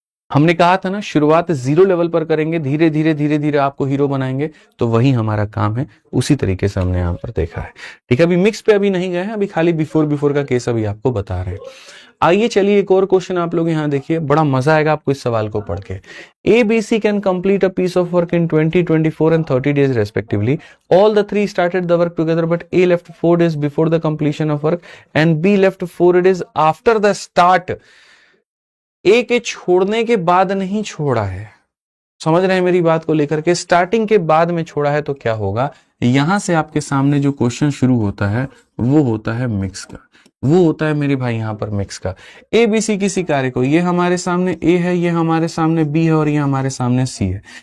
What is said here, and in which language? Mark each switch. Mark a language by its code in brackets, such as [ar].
[hi] हमने कहा था ना शुरुआत 0 लेवल पर करेंगे, धीरे धीरे धीरे धीरे आपको हीरो बनाएंगे, तो वही हमारा काम है। उसी तरीके से हमने यहाँ पर देखा है, ठीक है। अभी मिक्स पे अभी नहीं गए हैं, अभी खाली बिफोर का केस अभी आपको बता रहे हैं। आइए चलिए एक और क्वेश्चन आप लोग यहाँ देखिए, बड़ा मजा आएगा आपको इस सवाल को पढ़ के। [en] A B C can complete a piece of work in 20, 24 and 30 days respectively. All the three started the work together, but A left 4 days before the completion of work and B left 4 days after the start. [hi] ए के छोड़ने के बाद नहीं छोड़ा है, समझ रहे हैं मेरी बात को लेकर के, स्टार्टिंग के बाद में छोड़ा है, तो क्या होगा, यहां से आपके सामने जो क्वेश्चन शुरू होता है वो होता है मिक्स का, वो होता है मेरे भाई यहाँ पर मिक्स का। ए बी सी किसी कार्य को, ये हमारे सामने ए है, ये हमारे सामने बी है और ये हमारे सामने सी है।